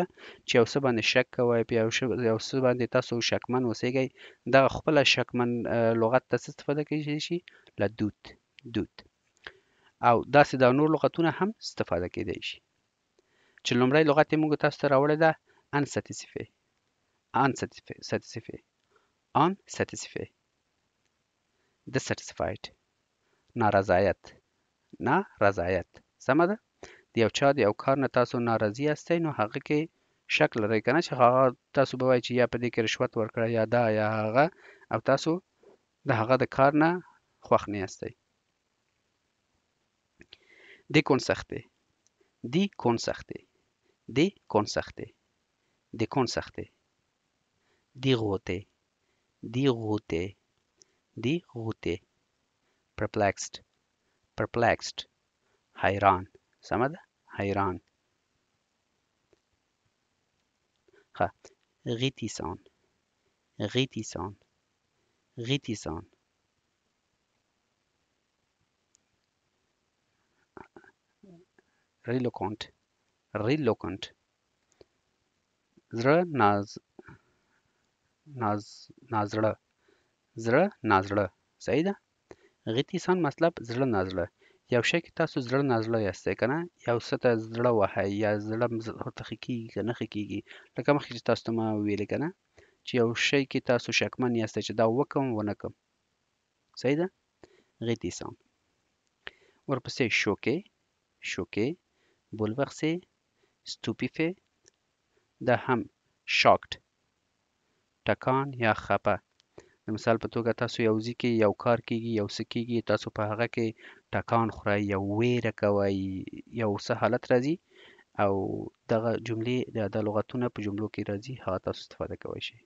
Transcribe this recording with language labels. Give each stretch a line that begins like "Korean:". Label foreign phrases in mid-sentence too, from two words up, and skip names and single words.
Pashto: چې یو څه باندې شک کوئ، په یو څه باندې تاسو شکمن اوسېږئ، دغه خپله شکمن لغت ته څه استفاده کېدای شي؟
French: le doute.
Pashto: او داسې دا نور لغتونه هم استفاده کېدای شي. چې لومړی لغت یې موږ تاسو ته راوړی ده unsatisfy. dissatisfied نارضایت. سمه ده؟ د یو چا د یو کار نه تاسو ناراضي یاستئ، نو هغه کې شک لرئ که نه چې هغه تاسو به وایئ چې یا په دې کې رشوت ورکړی یا دا یا هغه، او تاسو د هغه د کار نه خوښ نه یاستئ.
French: déconcerté dérouté
Pashto: perplexed حیران. سمه ده؟ حیران. ښه réticent reluctant زړه نازړه. صحیح ده؟ réticent مطلب زړه نازړه. یو شی کې تاسو زړه نازړه یاستئ که نه، یو څه ته زړه وهئ یا زړه ورته ښه کېږي که نه ښه کېږي، لکه مخکې چې تاسو ته ما ویلې که نه، چې یو شی کې تاسو شکمن یاستئ چې دا وکړم ونه کړم. صحیح ده؟ réticent. ورپسې
French: choqué bouleversé stupéfait.
Pashto: دا هم shocked ټکان یا خپه. د مثال په توګه تاسو یو ځای کې یو کار کېږي، یو څه کېږي، تاسو په هغه کې ټکان خورئ، یو ویره کوئ، یو څه حالت راځي، او دغه جملې د لغتونه په جملو کې راځي، هغه تاسو استفاده کوئ شئ.